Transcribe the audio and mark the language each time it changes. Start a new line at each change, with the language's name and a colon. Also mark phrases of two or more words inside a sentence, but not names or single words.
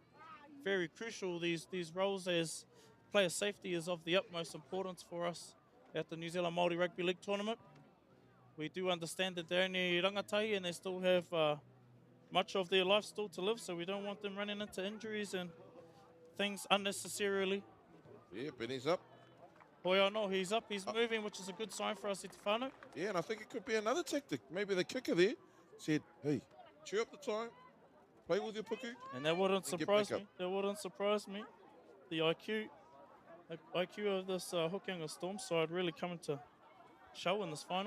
English: Very crucial, these roles, as player safety is of the utmost importance for us at the New Zealand Māori Rugby League Tournament. We do understand that they're only rangatahi and they still have much of their life still to live, so we don't want them running into injuries and things unnecessarily. Yeah, Benny's up.
Māori: Hoi anō,
English: he's up, he's moving, which is a good sign for us at
Māori: te whānau.
English: Yeah, and I think it could be another tactic. Maybe the kicker there said, hey, chew up the time, Play with your puku. And that wouldn't And get surprise back me. That wouldn't surprise me. The IQ of this Hokianga Storm side really coming to show in this final.